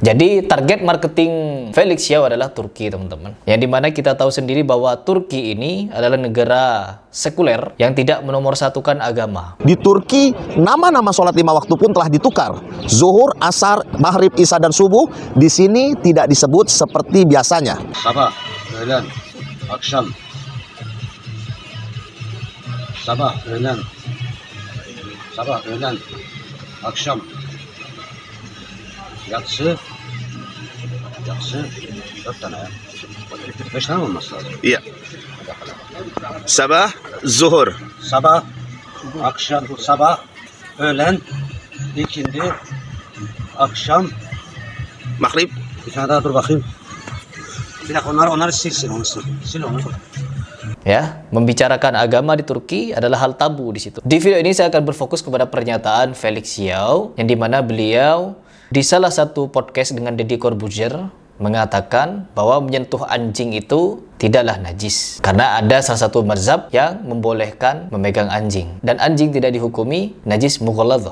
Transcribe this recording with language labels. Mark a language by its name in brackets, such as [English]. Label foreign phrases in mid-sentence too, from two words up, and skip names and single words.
[Indonesian] Jadi target marketing Felix Xiao adalah Turki, teman-teman. Yang dimana kita tahu sendiri bahwa Turki ini adalah negara sekuler yang tidak menomorsatukan agama. Di Turki, nama-nama sholat 5 waktu pun telah ditukar. Zuhur, Asar, Maghrib, Isya, dan Subuh di sini tidak disebut seperti biasanya. [Turkish] Sabah, öğlen, akşam. Sabah, öğlen, akşam, yatsı, 4 tane ya. 5 tane olması lazım. [Indonesian] Iya. Sabah, Zuhur. [Turkish] Sabah, akşam, sabah, öğlen, ikindi, akşam, Maghrib. bir tane daha dur bakayım. Bir dakika onları silsin, sil onu. [Indonesian] Ya, membicarakan agama di Turki adalah hal tabu di situ. Di video ini saya akan berfokus kepada pernyataan Felix Xiao, yang dimana beliau di salah satu podcast dengan Deddy Corbuzier mengatakan bahwa menyentuh anjing itu tidaklah najis, karena ada salah satu mazhab yang membolehkan memegang anjing, dan anjing tidak dihukumi najis mughalladhah.